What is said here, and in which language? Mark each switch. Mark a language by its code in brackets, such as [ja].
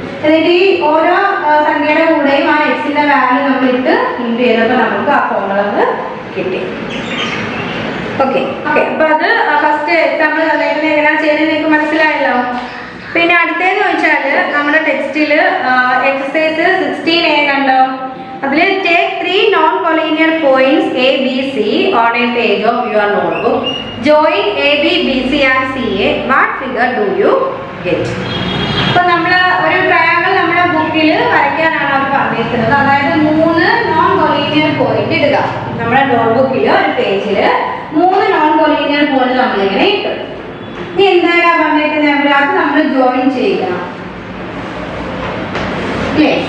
[ml] എന്നിട്ട് ഈ ഓരോ സംഖ്യയുടെ കൂടെയും ആ എക്സിന്റെ വാല്യൂ നമ്മൾ ഇട്ട് ഇൻറ്റു ചെയ്തപ്പോൾ നമുക്ക് ആ കോണളവ് കിട്ടി. ഓക്കെ, അപ്പൊ അത് ഫസ്റ്റ് എക്സാമ്പിൾ തന്നേക്കുന്നത് എങ്ങനെയാണ് ചെയ്യുന്നത് നിങ്ങൾക്ക് മനസ്സിലായല്ലോ. പിന്നെ അടുത്തേന്ന് വെച്ചാൽ നമ്മുടെ ടെക്സ്റ്റില് എക്സസൈസ് 16A കണ്ടോ? അതിൽ [en] Take 3 non collinear points A, B, C on a page of your notebook. Join AB, BC and CA. What figure do you get? [ml] അപ്പൊ നമ്മൾ ഒരു ട്രയാങ്കിൾ നമ്മുടെ ബുക്കിൽ വരയ്ക്കാനാണ് അവർ പറഞ്ഞിരിക്കുന്നത്. അതായത് 3 നോൺ കൊളീനിയർ പോയിന്റ് ഇടുക. നമ്മുടെ നോട്ട്ബുക്കിൽ ഒരു പേജിൽ 3 നോൺ കൊളീനിയർ പോയിന്റ് നമ്മളിങ്ങനെ ഇട്ടു. ഇനി എന്തായാലും പറഞ്ഞിരിക്കുന്നത് അത് നമ്മൾ ജോയിൻ ചെയ്യണം അല്ലേ?